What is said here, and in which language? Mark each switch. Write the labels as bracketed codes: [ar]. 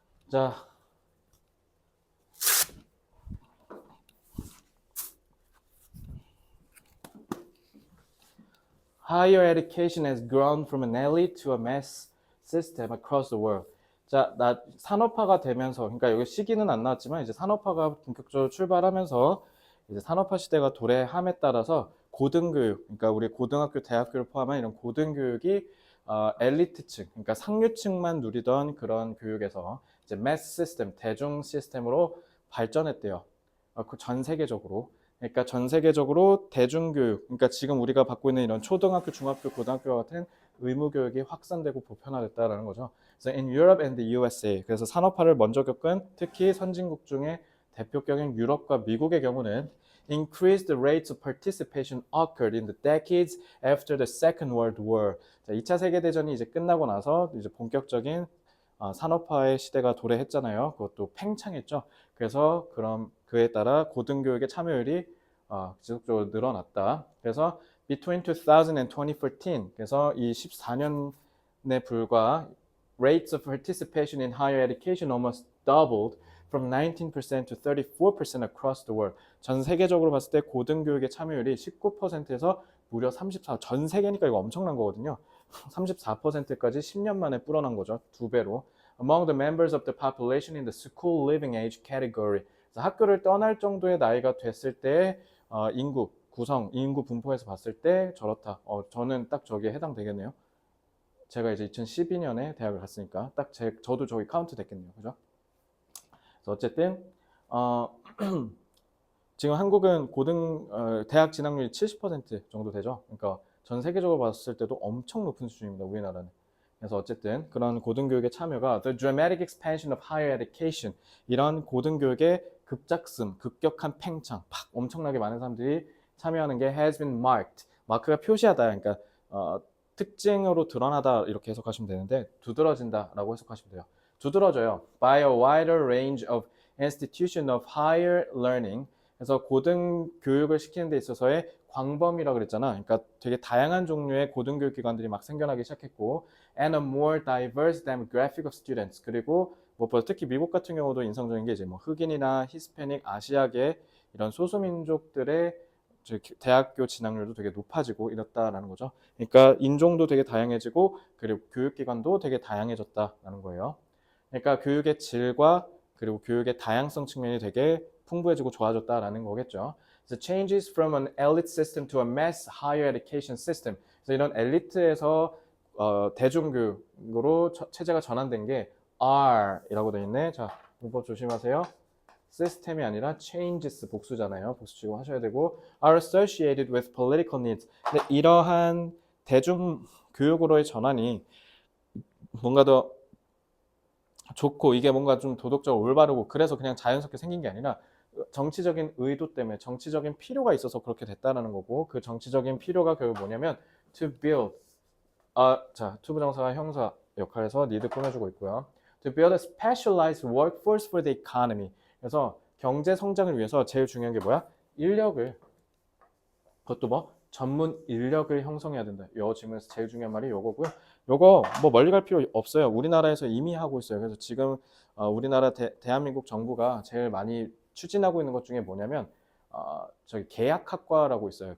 [en] 자, Higher education has grown from an elite to a mass system across the world. [ko] 자, 산업화가 되면서, 그러니까 여기 시기는 안 나왔지만 이제 산업화가 본격적으로 출발하면서 이제 산업화 시대가 도래함에 따라서 고등교육, 그러니까 우리 고등학교, 대학교를 포함한 이런 고등교육이 엘리트층, 그러니까 상류층만 누리던 그런 교육에서 이제 매스 시스템, 대중 시스템으로 발전했대요. 전 세계적으로. 그러니까 전 세계적으로 대중교육, 그러니까 지금 우리가 받고 있는 이런 초등학교, 중학교, 고등학교 같은 의무교육이 확산되고 보편화됐다라는 거죠. [en] 그래서 in Europe and the USA, [ko] 그래서 산업화를 먼저 겪은 특히 선진국 중에 대표격인 유럽과 미국의 경우는 [en] increased rates of participation occurred in the decades after the Second World War. [ko] 자, 2차 세계대전이 이제 끝나고 나서 이제 본격적인 산업화의 시대가 도래했잖아요. 그것도 팽창했죠. 그래서 그에 따라 고등교육의 참여율이 지속적으로 늘어났다. [en] 그래서 between 2000 and 2014, [ko] 그래서 이 14년에 불과 [en] rates of participation in higher education almost doubled from 19% to 34% across the world. [ko] 전 세계적으로 봤을 때 고등교육의 참여율이 19%에서 무려 34%, 전 세계니까 이거 엄청난 거거든요. 34%까지 10년 만에 불어난 거죠. 2배로. [en] Among the members of the population in the school living age category. [ko] 학교를 떠날 정도의 나이가 됐을 때 인구 분포에서 봤을 때 저렇다. 저는 딱 저기에 해당되겠네요. 제가 이제 2012년에 대학을 갔으니까 딱 저도 저기 카운트 됐겠네요. 그죠? 그래서 어쨌든 지금 한국은 대학 진학률이 70% 정도 되죠. 그러니까 전 세계적으로 봤을 때도 엄청 높은 수준입니다. 우리나라는. 그래서 어쨌든 그런 고등교육의 참여가 [en] the dramatic expansion of higher education, [ko] 이런 고등교육의 급격한 팽창, 엄청나게 많은 사람들이 참여하는 게 [en] has been marked. [ko] 마크가 표시하다, 그러니까 특징으로 드러나다 이렇게 해석하시면 되는데 두드러진다라고 해석하시면 돼요. 두드러져요. [en] By a wider range of institution of higher learning. [ko] 그래서 고등교육을 시키는 데 있어서의 광범위라고 그랬잖아. 그러니까 되게 다양한 종류의 고등교육 기관들이 막 생겨나기 시작했고, [en] and a more diverse demographic of students. [ko] 그리고 무엇보다 특히 미국 같은 경우도 인상적인 게 이제 뭐 흑인이나 히스패닉, 아시아계 이런 소수민족들의 대학교 진학률도 되게 높아지고 이렇다라는 거죠. 그러니까 인종도 되게 다양해지고 그리고 교육기관도 되게 다양해졌다라는 거예요. 그러니까 교육의 질과 그리고 교육의 다양성 측면이 되게 풍부해지고 좋아졌다라는 거겠죠. [en] 그래서 changes from an elite system to a mass higher education system. [ko] 그래서 이런 엘리트에서 대중교육으로 체제가 전환된 게 R이라고 되어 있네. 자, 문법 조심하세요. 시스템이 아니라 changes 복수잖아요. 복수 지금 하셔야 되고 [en] are associated with political needs. [ko] 근데 이러한 대중 교육으로의 전환이 뭔가 더 좋고 이게 뭔가 좀 도덕적으로 올바르고 그래서 그냥 자연스럽게 생긴 게 아니라 정치적인 의도 때문에 정치적인 필요가 있어서 그렇게 됐다는 거고 그 정치적인 필요가 결국 뭐냐면 to build 자, to 부정사가 형사 역할에서 need 꾸며주고 있고요. [en] To build a specialized workforce for the economy. [ko] 그래서 경제 성장을 위해서 제일 중요한 게 뭐야? 인력을 그것도 뭐 전문 인력을 형성해야 된다. 요 질문에서 제일 중요한 말이 요거고요. 요거 뭐 멀리 갈 필요 없어요. 우리나라에서 이미 하고 있어요. 그래서 지금 우리나라 대한민국 정부가 제일 많이 추진하고 있는 것 중에 뭐냐면 저기 계약학과라고 있어요.